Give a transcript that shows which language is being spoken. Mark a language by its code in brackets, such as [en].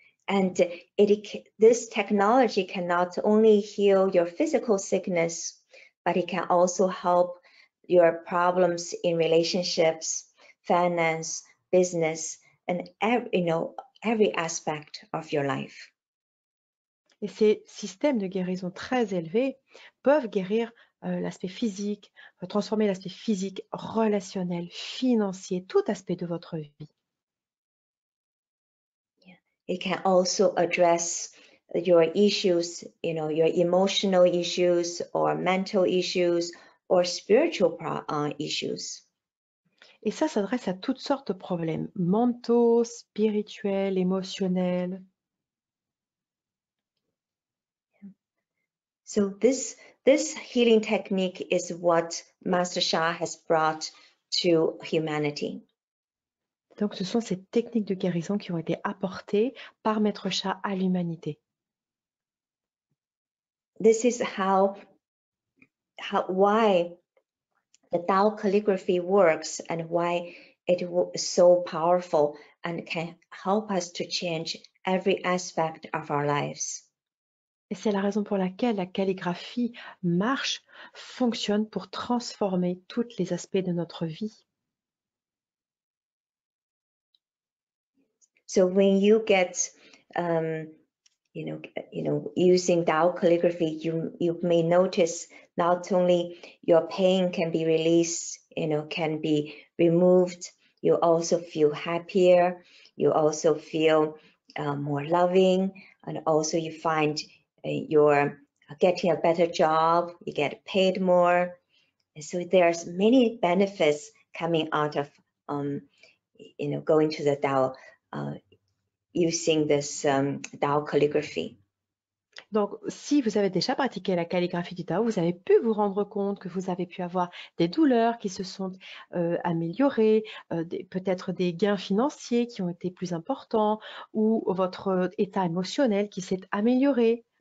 [en] And this technology can not only heal your physical sickness, but it can also help your problems in relationships, finance, business, and every aspect of your life. [fr] Et ces systèmes de guérison très élevés peuvent guérir l'aspect physique, transformer l'aspect physique, relationnel, financier, tout aspect de votre vie. [en] It can also address your issues, your emotional issues or mental issues or spiritual issues. [fr] Et ça s'adresse à toutes sortes de problèmes mentaux, spirituels, émotionnels. [en] So this healing technique is what Master Sha has brought to humanity. [fr] Donc, ce sont ces techniques de guérison qui ont été apportées par Maitre Sha à l'humanité. [en] This is why the Tao calligraphy works and why it is so powerful and can help us to change every aspect of our lives. [fr] Et c'est la raison pour laquelle la calligraphie marche, fonctionne pour transformer tous les aspects de notre vie. [en] So when you get, using Tao calligraphy, you may notice not only your pain can be released, can be removed. You also feel happier. You also feel more loving, and also you find you're getting a better job. You get paid more. And so there's many benefits coming out of going to the Tao. Using this Tao calligraphy. [fr] Donc, si vous avez déjà pratiqué la calligraphie du Tao, vous avez pu vous rendre compte que vous avez pu avoir des douleurs qui se sont améliorées, peut-être des gains financiers qui ont été plus importants, ou votre état émotionnel qui s'est amélioré.